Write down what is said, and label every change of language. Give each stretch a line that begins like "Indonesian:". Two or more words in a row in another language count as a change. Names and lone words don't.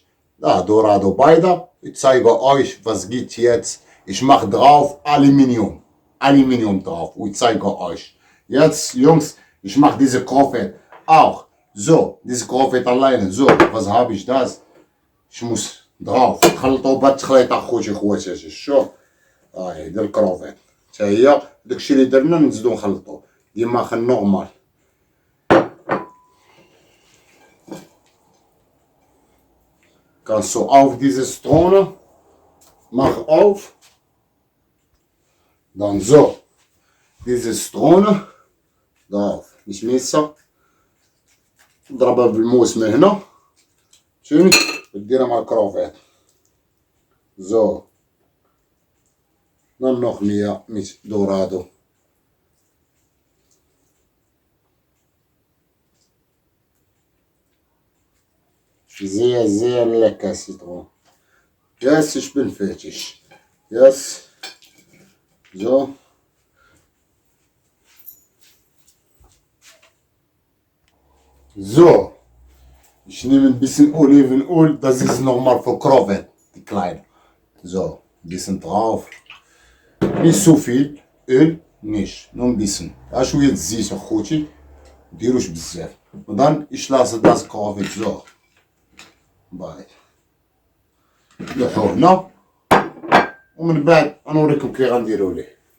German: Da, Dorado beide. Ich zeige euch, was geht jetzt. Ich mache drauf Aluminium. Aluminium drauf. Ich zeige euch. Jetzt, Jungs, ich mache diese Krofet auch. So, diese Krofet alleine. So, was habe ich das? Ich muss drauf.
Arabic: خلطوا بالتخليطة خوتي خواتاتي. شوف. هاي ديال الكروفيت. حتى هي داكشي اللي درنا نزيدو نخلطوه. ديما خل نورمال.
German: Kannst du auf diese Zitrone, mach auf, dann so, diese Zitrone, drauf,
Arabic: مش ميسة، اضربها بالموس من هنا، فهمت، وديرها مع الكروفيت،
German: so, dann noch mehr mit Dorado. Sehr, sehr lecker Zitrone. Jetzt, ich bin fertig. Jetzt, so. So. Ich nehme ein bisschen Olivenöl, das ist nochmal für Krofet, die kleine. So, ein bisschen drauf. Nicht so viel Öl, nicht, nur ein bisschen. Das ist jetzt sicher,
Arabic: خوتي. ديروش بزاف.
German: Und dann, ich lasse das Krofet so.
Arabic: باي نلوحو هنا ومن بعد غنوريكم كي غنديرو ليه.